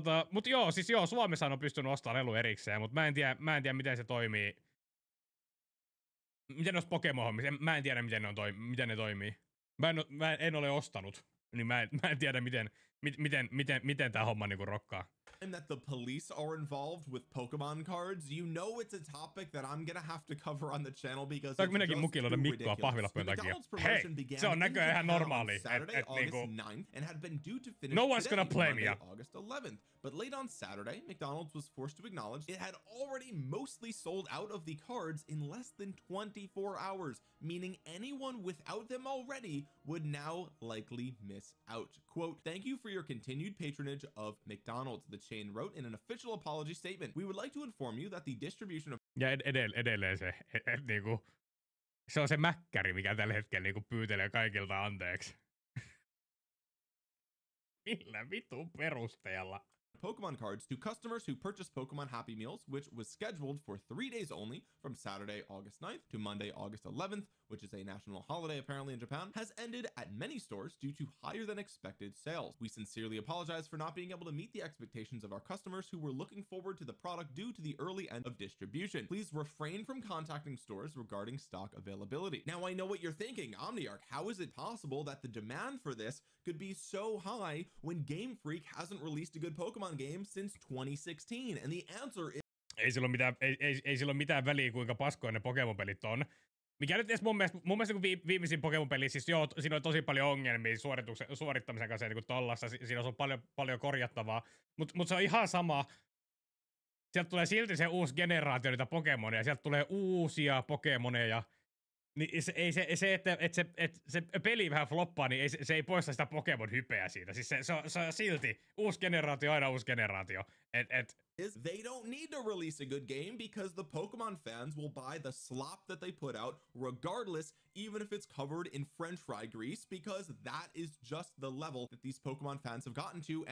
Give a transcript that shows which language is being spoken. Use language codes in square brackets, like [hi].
[fi] Mut joo, siis joo, Suomessa on pystynyt ostamaan lelu erikseen, mutta mä en tiedä miten se toimii. Miten olisi Pokemon-hommissa, mä en tiedä miten ne toimii. Mä en ole ostanut, niin mä en tiedä miten tää homma niinku rokkaa. [en] That the police are involved with Pokemon cards, you know it's a topic that I'm gonna have to cover on the channel because it's just too ridiculous. McDonald's promotion began [fi] se on näköjään ihan normaali. [en] Saturday, August 9th, and had been due to finish no one's gonna play me up. August 11th. But late on Saturday, McDonald's was forced to acknowledge it had already mostly sold out of the cards in less than 24 hours, meaning anyone without them already would now likely miss out. Quote, "Thank you for your continued patronage of McDonald's," the chain wrote in an official apology statement. "We would like to inform you that the distribution of..." [fi] Ja edelleen se, niinku, se on se mäkkäri, mikä tällä hetkellä niinku pyytelee kaikilta anteeksi. Millä vitun perusteella? [en] Pokemon cards to customers who purchased Pokemon Happy Meals, which was scheduled for 3 days only from Saturday, August 9th to Monday, August 11th, which is a national holiday apparently in Japan, has ended at many stores due to higher than expected sales. We sincerely apologize for not being able to meet the expectations of our customers who were looking forward to the product due to the early end of distribution. Please refrain from contacting stores regarding stock availability. Now I know what you're thinking, Omniarch, how is it possible that the demand for this could be so high when Game Freak hasn't released a good Pokemon game since 2016? And the answer is... [fi] Ei sillä ole mitään väliä, kuinka paskoja ne Pokemon-pelit on. Mikä nyt edes mun mielestä kun viimeisin Pokemon-peli, siis joo, siinä on tosi paljon ongelmia suorittamisen kanssa niin tollassa, siinä on paljon korjattavaa, mutta se on ihan sama. Sieltä tulee silti se uusi generaatio niitä Pokemoneja, sieltä tulee uusia Pokemoneja. Niin että se peli vähän floppaa, niin se ei poista sitä Pokemon-hypeä siitä. Siis se on silti uusi generaatio, aina uusi generaatio. [en] They don't need to release a good game because the Pokemon fans will buy the slop that they put out regardless, even if it's covered in french fry grease, because that is just the level that these Pokemon fans have gotten to.